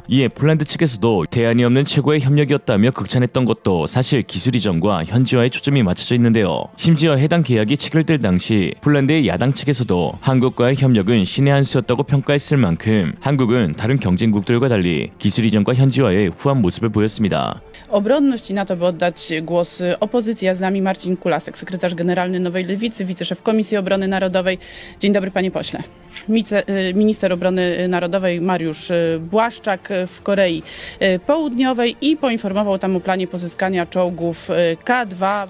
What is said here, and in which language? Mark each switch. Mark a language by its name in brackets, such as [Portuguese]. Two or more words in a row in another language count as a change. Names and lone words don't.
[Korean] 이에 폴란드 측에서도 대안이 없는 최고의 협력이었다며 극찬했던 것도 사실 기술 이전과 현지화에 초점이 맞춰져 있는데요. 심지어 해당 계약이 체결될 당시 폴란드의 야당 측에서도 한국과의 협력은 신의 한 수였다고 평가했을 만큼 한국은 다른 경쟁국들과 달리 기술 이전과 현지화에 후한 mo습을 보였습니다. [Polish] Obronność i na to, by oddać głos opozycji, a z nami Marcin Kulasek, sekretarz generalny Nowej Lewicy, wiceszef Komisji Obrony Narodowej. Dzień dobry, panie pośle. Minister Obrony Narodowej Mariusz Błaszczak w Korei Południowej i poinformował tam o planie pozyskania czołgów K2.